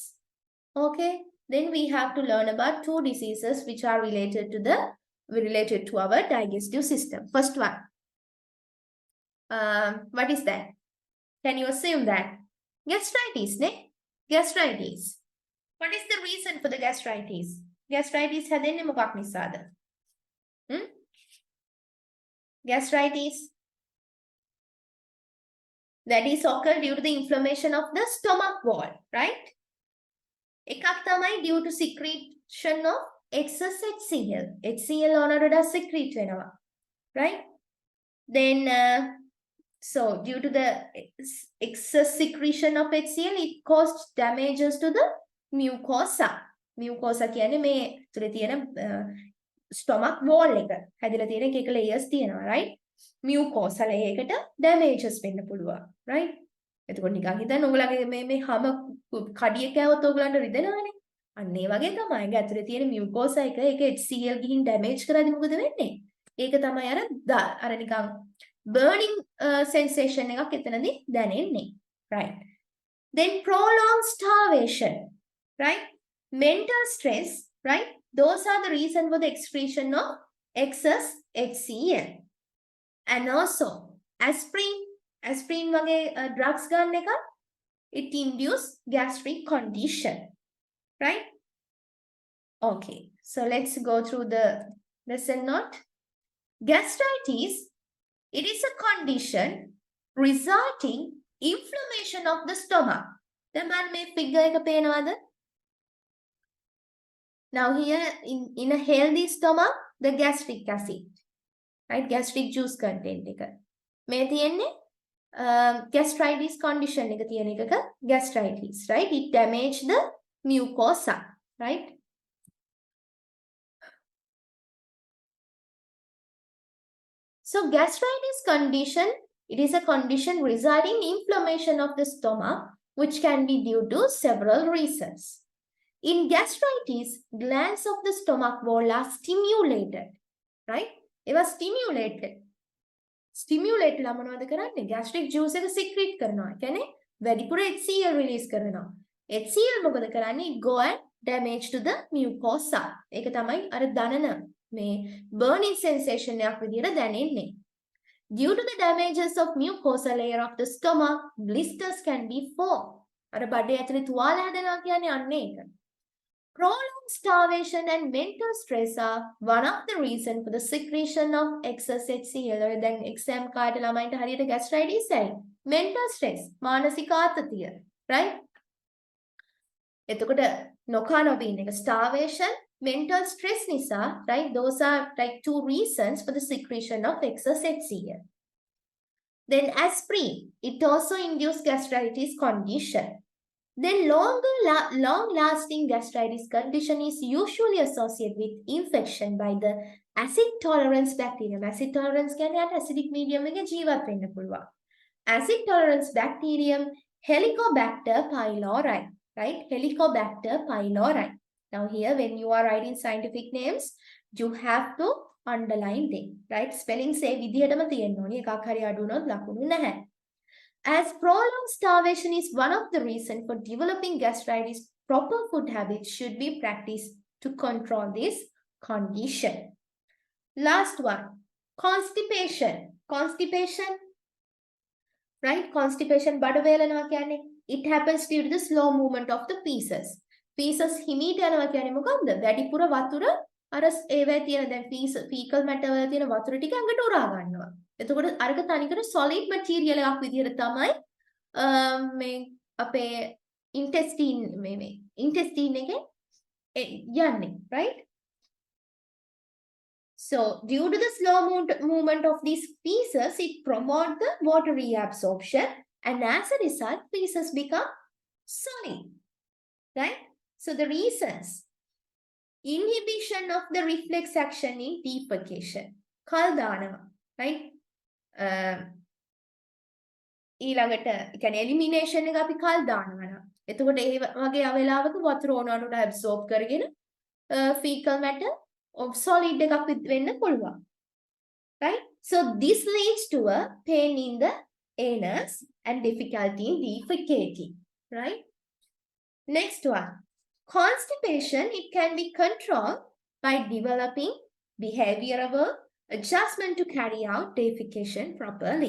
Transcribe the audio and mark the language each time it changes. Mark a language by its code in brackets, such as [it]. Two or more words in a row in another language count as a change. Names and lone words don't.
[en] Okay? Then we have to learn about two diseases which are related to our digestive system. First one. What is that? Can you assume that? Gastritis, ne? Gastritis. What is the reason for the gastritis? [si] Gastritis හැදෙන්නේ මොකක් නිසාද? Gastritis. [en] That is occurred due to the inflammation of the stomach wall, right? [si] එකක් තමයි [en] due to secretion of excess HCl. [si] HCl ඕනට වඩා secrete වෙනවා, [en] right? Then so due to the excess secretion of HCl, it caused damages to the mucosa. [si] Mucosa කියන්නේ මේ තුලේ තියෙන [en] stomach wall [si] එක. හැදලා තියෙන එක layers තියෙනවා, [en] right? Mucosa layer [si] එකට damages වෙන්න පුළුවන්, right? එතකොට නිකන් හිතන්න ඔයගලගේ මේ හැම කඩිය කෑවොත් ඔයගලන්ට රිදෙනවනේ. අන්න ඒ වගේ තමයි. ඒක ඇතුලේ තියෙන mucosa එක ඒක HCl ගිහින් damage කරද්දි මොකද වෙන්නේ? ඒක තමයි අර නිකන් [en] burning sensation [si] එකක් එතනදී දැනෙන්නේ. [en] Right. Then prolonged starvation. Right. Mental stress. Right. Those are the reason for the excretion of excess HCl. And also aspirin වගේ drugs [si] ගන්න එක [en] it induce gastric condition. Right. Okay. So let's go through the lesson note. Gastritis, it is a condition resulting inflammation of the stomach. [si] දැන් මම මේ figure එක පේනවද? [en] Now here in a healthy stomach, the gastric acid, right? Gastric juice content [si] එක. මේ තියෙන්නේ [en] gastritis condition [si] එක තියෙන එකක gastritis, [en] right? It damage the mucosa, right? So gastritis condition, it is a condition resulting in inflammation of the stomach, which can be due to several reasons. In gastritis, glands of the stomach wall are stimulated, right? They were stimulated. Stimulate [si] ලා මොනවද කරන්නේ? [en] gastric juice [si] එක secrete කරනවා. කියන්නේ වැඩිපුර HCl release කරනවා. HCl මොකද කරන්නේ? [en] It go and damage to the mucosa. [si] ඒක තමයි අර දනන මේ [en] burning sensation [si] එකක් විදියට දැනෙන්නේ. [en] Due to the damages of mucosa layer of the stomach, blisters can be formed. [si] අර බඩේ ඇතුලේ තුවාල හැදෙනවා කියන්නේ අන්න ඒක. [en] Prolonged starvation and mental stress are one of the reasons for the secretion of excess HCl. Then exam [si] කාට ළමයින්ට හරියට gastritis ඇයි? [en] Mental stress, [si] මානසික ආතතිය, right? එතකොට නොකා නොබීන එක starvation, [en] mental stress [si] නිසා, right? [en] Those are like two reasons for the secretion of excess HCl. Then aspirin, it also induces gastritis condition. Then long-lasting gastritis condition is usually associated with infection by the acid tolerance bacterium. Acid tolerance [si] කියන්නේ [en] acidic medium [si] එකේ ජීවත් වෙන්න පුළුවන්. [en] Acid tolerance bacterium Helicobacter pylori, right? Helicobacter pylori. Now here when you are writing scientific names, you have to underline them, right? [si] Spelling say විදිහටම තියෙන්න ඕනේ. එකක් හරි අඩු වුණොත් ලකුණු නැහැ. [en] As prolonged starvation is one of the reasons for developing gastritis, proper food habits should be practiced to control this condition. Last one, constipation. Constipation, right? Constipation, it happens due to the slow movement of the feces. [si] Feces හිමීට යනවා කියන්නේ මොකක්ද? වැඩිපුර වතුර අර ඒවැ තියෙන දැන් [en] fecal matter [si] වල තියෙන වතුර ටික ඇඟට උරා ගන්නවා. එතකොට අරක තනිකර [en] solid material [si] එකක් විදිහට තමයි මේ අපේ intestine එකේ යන්නේ, [en] right? So due to the slow movement of these feces, it promotes the water reabsorption, and as a result, feces become solid, right? So the reasons: inhibition of the reflex action in defecation. [si] කල් දානවා, right? ඊළඟට කියන්නේ එලිමිනේෂන් එක අපි කල් දානවා. එතකොට ඒ වගේ වෙලාවක වතුර ඕනවට ඇබ්සෝබ් කරගෙන [en] fecal matter of solid [si] එකක් වෙන්න පුළුවන්. [en] Right? So this leads to a pain in the anus and difficulty in defecating. Right? Next one. Constipation, it can be controlled by developing behavioral adjustment to carry out defecation properly.